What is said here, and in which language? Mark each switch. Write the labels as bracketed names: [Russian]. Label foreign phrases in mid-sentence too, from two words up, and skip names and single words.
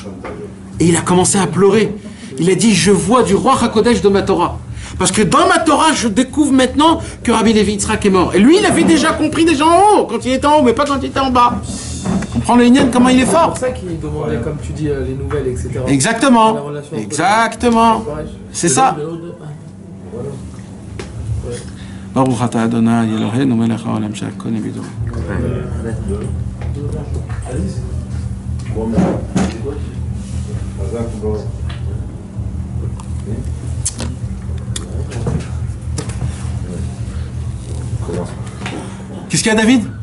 [French] Et il a commencé à pleurer. Il a dit, je vois du roi HaKodesh de ma Torah. Parce que dans ma Torah, je découvre maintenant que Rabbi Levi Yitzhak est mort. Et lui, il avait déjà compris déjà en haut, quand il était en haut, mais pas quand il était en bas. Comprends le Inyan, comment il est fort? C'est pour ça qu'il demandait, comme tu dis, les nouvelles, etc. Exactement. La relation entre Exactement. C'est ça. [Hebrew] ברוך אתה אדוני אלוהינו מלך העולם שהכל נבידו. [French] Qu'est-ce qu'il y a, David?